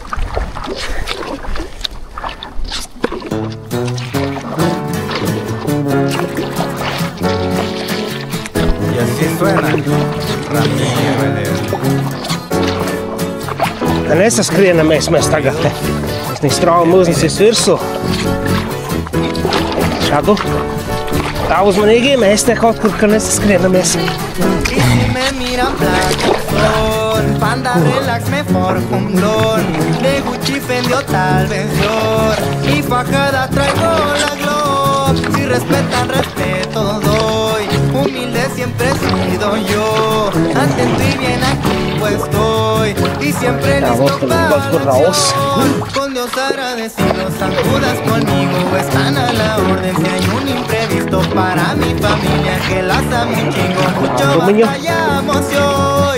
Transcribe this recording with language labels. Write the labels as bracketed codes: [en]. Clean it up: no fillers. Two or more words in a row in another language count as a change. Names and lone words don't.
[lv] Tā nesaskrienamēs mēs tagad te. Es nestraumu uznesīs virsū. Šādu. Tā uzmanīgi, mēs te kaut kur nesaskrienamēs. [es] Panda relax me forjo un blon de Gucci Fendi o tal vez Dior mi fajada traigo la Glock si respetan respeto doy humilde siempre he sido yo atento y bien activo estoy y siempre listo para la acción con Dios agradecido San Judas conmigo están a la orden si hay un imprevisto para mi familia que las amo un chingo mucho batallamos hoy.